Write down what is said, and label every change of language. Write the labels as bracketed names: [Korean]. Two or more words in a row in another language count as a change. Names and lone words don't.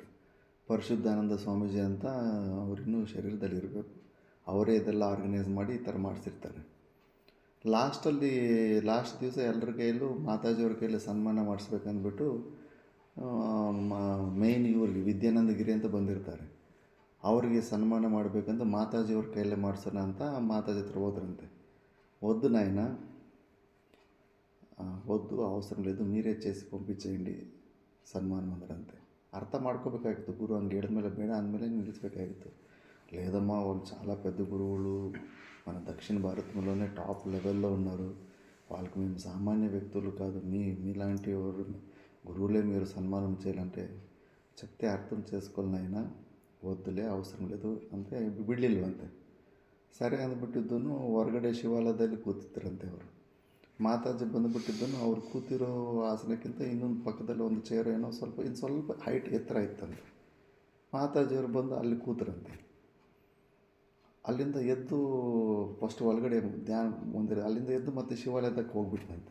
[Kannada] ಪರಿಶುದ್ಧಾನಂದ ಸ್ವಾಮೀಜಿ ಅಂತ ಅವರಿನ್ನೂ ಶರೀರದಲ್ಲಿ ಇರಬೇಕು, ಅವರೇ ಇದೆಲ್ಲ ಆರ್ಗನೈಸ್ ಮಾಡಿ ಈ ಥರ ಮಾಡಿಸಿರ್ತಾರೆ. ಲಾಸ್ಟ್ ದಿವಸ ಎಲ್ಲರ ಕೈಯಲ್ಲೂ ಮಾತಾಜಿಯವ್ರ ಕೈಯಲ್ಲಿ ಸನ್ಮಾನ ಮಾಡಿಸ್ಬೇಕಂದ್ಬಿಟ್ಟು ಮೇಯ್ನ್ ಇವ್ರಿಗೆ ವಿದ್ಯಾನಂದಗಿರಿ ಅಂತ ಬಂದಿರ್ತಾರೆ, ಅವರಿಗೆ ಸನ್ಮಾನ ಮಾಡಬೇಕಂತ ಮಾತಾಜಿಯವ್ರ ಕೈಯಲ್ಲೇ ಮಾಡಿಸೋಣ ಅಂತ ಮಾತಾಜಿ ಹತ್ರ ಹೋದ್ರಂತೆ. [Telugu] వద్దు నాయన, వద్దు, అవసరం లేదు, మీరే చేసి పంపించేయండి సన్మానం అందరంతే. [Kannada] అర్థ ಮಾಡ್ಕೋಬೇಕಾಗಿತ್ತು. గురు ಹಂಗೆ ಹೇಳಿದ್ಮೇಲೆ ಬೇಡ ಅಂದಮೇಲೆ ನಿಲ್ಲಿಸಬೇಕಾಗಿತ್ತು. [Telugu] లేదమ్మా వాళ్ళు చాలా పెద్ద గురువులు, మన దక్షిణ భారతంలోనే [English] top levello [Telugu] ఉన్నారు, వాళ్ళకి మేము సామాన్య వ్యక్తులు కాదు, మీలాంటి గురువులే మీరు సన్మానం చేయాలంటే చెప్తే అర్థం చేసుకోవాలి నాయన, వద్దులే అవసరం లేదు [Kannada] ಅಂತ ಬಿಡಲಿಲ್ವಂತೆ. ಸರಿ ಅಂದ್ಬಿಟ್ಟಿದ್ದನು ಹೊರಗಡೆ ಶಿವಾಲಯದಲ್ಲಿ ಕೂತಿದ್ದರಂತೆ ಅವರು. ಮಾತಾಜಿ ಬಂದುಬಿಟ್ಟಿದ್ದನು ಅವ್ರು ಕೂತಿರೋ ಆಸನಕ್ಕಿಂತ ಇನ್ನೊಂದು ಪಕ್ಕದಲ್ಲಿ ಒಂದು ಚೇರ್ ಏನೋ ಸ್ವಲ್ಪ ಹೈಟ್ ಎತ್ತರ ಇತ್ತಂತೆ. ಮಾತಾಜಿಯವರು ಬಂದು ಅಲ್ಲಿ ಕೂತರಂತೆ. ಅಲ್ಲಿಂದ ಎದ್ದು ಫಸ್ಟ್ ಒಳಗಡೆ ಧ್ಯಾನ ಮುಂದೆ ಅಲ್ಲಿಂದ ಎದ್ದು ಮತ್ತೆ ಶಿವಾಲಯದಕ್ಕೆ ಹೋಗ್ಬಿಟ್ಟಂತೆ.